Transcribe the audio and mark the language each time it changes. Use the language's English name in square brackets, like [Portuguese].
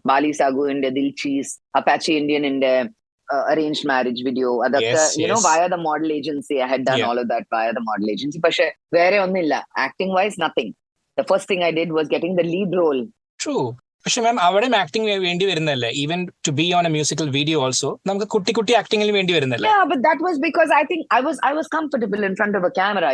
[English] Bali Sagu in the Dil Cheese, Apache Indian in the arranged marriage video. Via the model agency. I had done all of that via the model agency. But acting wise, nothing. The first thing I did was getting the lead role. True. [Malayalam] പക്ഷെ മാം അവിടെയും acting വേണ്ടി വരുന്നല്ലേ [English] even to be on a musical video also [Malayalam] നമുക്ക് കുട്ടി ആക്ടിംഗിൽ വേണ്ടി വരുന്നല്ലേ? [English] Yeah, but that was because I think I was comfortable in front of a camera.